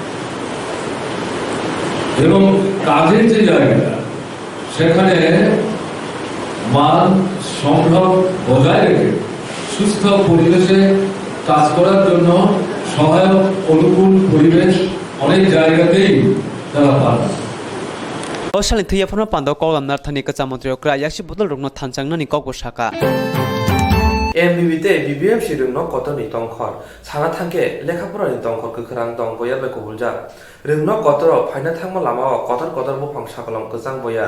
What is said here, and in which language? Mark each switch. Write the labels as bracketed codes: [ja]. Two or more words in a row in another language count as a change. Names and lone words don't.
[bn] এবং কাজের যে জায়গাটা সেখানে মান সম্ভব বজায় রেখে সুস্থ পরিবেশে কাজ করার জন্য সহায়ক অনুকূল পরিবেশ অনেক জায়গাতেই তারা পায়। [trp] Oshali thuya phona pando kolam nar thani ka chamantri okra yakshi bodol rungno thanchang nani kokbo shaka MBB te BBM shirungno koto ni tongkhor sana thangke lekhapura ni tongkhor kwkrang tong boyar bai kubulja rungno kotoro phaina thangma lamao kotor bo phang sakolong kwchang boyar